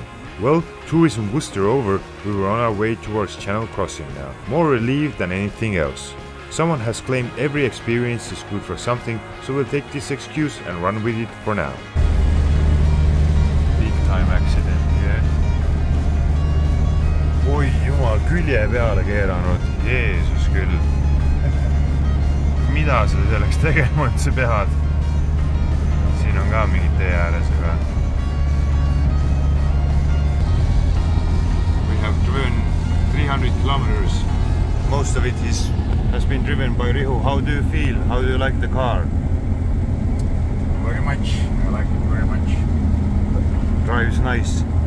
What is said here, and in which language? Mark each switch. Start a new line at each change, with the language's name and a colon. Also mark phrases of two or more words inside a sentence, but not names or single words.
English: Well, tourism Worcester over, we were on our way towards Channel Crossing now, more relieved than anything else. Someone has claimed every experience is good for something, so we'll take this excuse and run with it for now. Big time accident, yeah.
Estonian: Oi jumal, külje peale keeranud, Jeesus küll. Mida sa selleks tegema üldse pead? Siin on ka mingid tee ääres, aga...
English: We have driven 300 kilometers. Most of it has been driven by Rihu. How do you feel? How do you like the car? Very much. I like it very much. Drives nice.